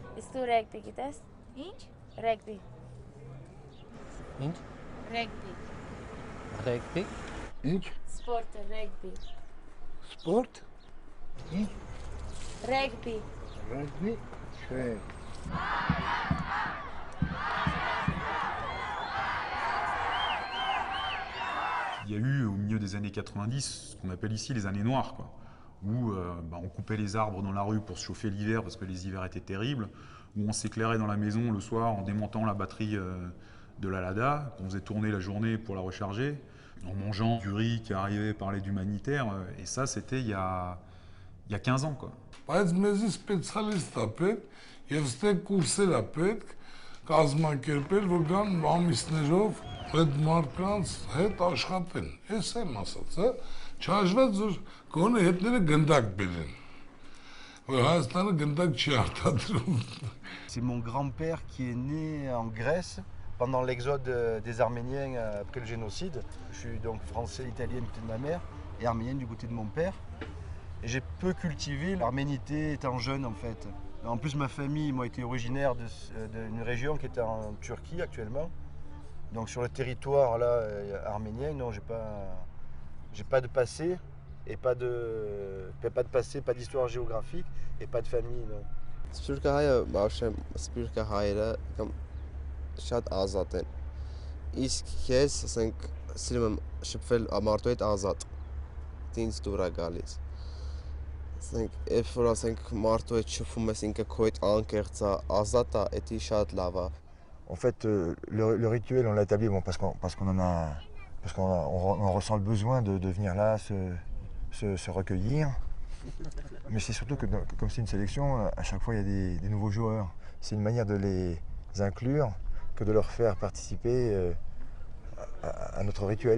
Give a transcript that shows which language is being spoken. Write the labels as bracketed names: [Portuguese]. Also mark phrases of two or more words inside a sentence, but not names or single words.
[Armenian] դու ռեգբի գիտես? Ինչ? Rugby. Ինչ? Rugby. Ռեգբի։ Ինչ? Sport rugby. Sport? Ինչ? Rugby. Rugby? Չէ։ [French] Il y a eu au milieu des années 90 ce qu'on appelle ici les années noires, quoi, où on coupait les arbres dans la rue pour se chauffer l'hiver parce que les hivers étaient terribles, où on s'éclairait dans la maison le soir en démontant la batterie de la Lada, qu'on faisait tourner la journée pour la recharger, en mangeant du riz qui arrivait par l'aide humanitaire, et ça c'était il y a 15 ans, quoi. [Armenian] Բայց մեզի սպեցիալիստ է պետք եւ ստեղ կուրսեր է պետք կազմակերպել, որ գան ամիսներով այդ մարդկանց հետ աշխատեն։ Էս եմ ասած, հա։ Չհաշված որ գոնե հետները գնդակ բերեն։ Որ Հայաստանը գնդակ չի արտադրում։ [French] C'est mon grand-père qui est né en Grèce pendant l'exode des Arméniens après le génocide. Je suis donc français, italien du côté de ma mère et arménien du côté de mon père. Et j'ai peu cultivé l'arménité étant jeune en fait. En plus ma famille moi était originaire d'une région qui était en Turquie actuellement. Donc sur le territoire là arménien, non j'ai pas de passé et pas de passé, pas d'histoire géographique et pas de famille. Non. [Armenian] Սփյուռքահայը բավական սփյուռքահայերը կամ շատ ազատ են։ Իսկ ես, ասենք, սիրում եմ շփվել մարդու հետ ազատ։ Ինձ դուր է գալիս։ Ասենք, երբ որ ասենք մարդու հետ շփվում ես, ինքը քո հետ անկեղծ է, ազատ է, դա շատ լավ է։ [French] En fait, le rituel, on l'a établi bon, parce qu'on on ressent le besoin de venir là, se recueillir. Mais c'est surtout que comme c'est une sélection, à chaque fois il y a des nouveaux joueurs. C'est une manière de les inclure que de leur faire participer à notre rituel.